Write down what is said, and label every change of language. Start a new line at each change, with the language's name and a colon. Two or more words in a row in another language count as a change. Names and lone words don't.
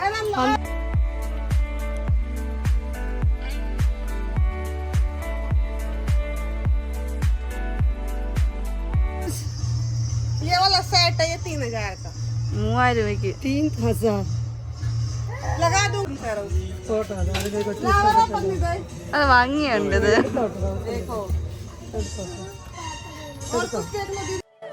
Hindi: ये वाला सेट है, ये 3000 का
Malayalam: 3000 രൂപയ്ക്ക് 3000
Hindi: लगा दूं
Malayalam: ഫോട്ടോ. അത് വാങ്ങിയുണ്ട്.
Hindi: देखो और कुछ देखने दी